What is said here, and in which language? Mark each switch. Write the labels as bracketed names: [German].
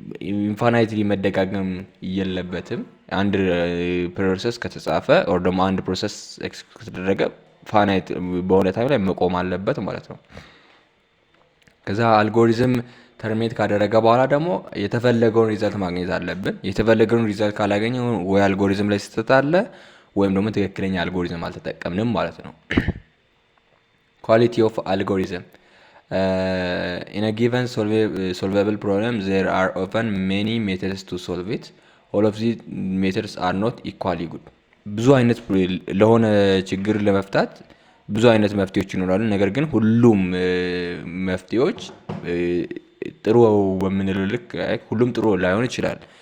[Amharic] ኢንፋናይትሊ መደጋገም የለበትም። አንድ ፕሮሰስ ከተጻፈ ኦር ደግሞ አንድ ፕሮሰስ ኤክስኪዩት ከተደረገ ፋናይት በሆነ ታይም ላይ መቆም አለበት ማለት ነው። ከዛ አልጎሪዝም ተርሚኔት ካደረገ በኋላ ደግሞ የተፈለገውን ሪዛልት ማግኘት አለብን። የተፈለገውን ሪዛልት ካላገኘ ወይ አልጎሪዝም ላይ ስህተት አለ ወይም ደግሞ ትክክለኛ አልጎሪዝም አልተጠቀምንም ማለት ነው። [English] ኳሊቲ ኦፍ አልጎሪዝም in a given solvable problem there are often many methods to solve it. all of these methods are not equally good. [Amharic] ብዙ አይነት ለሆነ ችግር ለመፍታት ብዙ አይነት መፍትሄዎች ይኖራሉ። ነገር ግን ሁሉም መፍትሄዎች ጥሩ በምንለው ልክ ሁሉም ጥሩ ላይሆን ይችላል።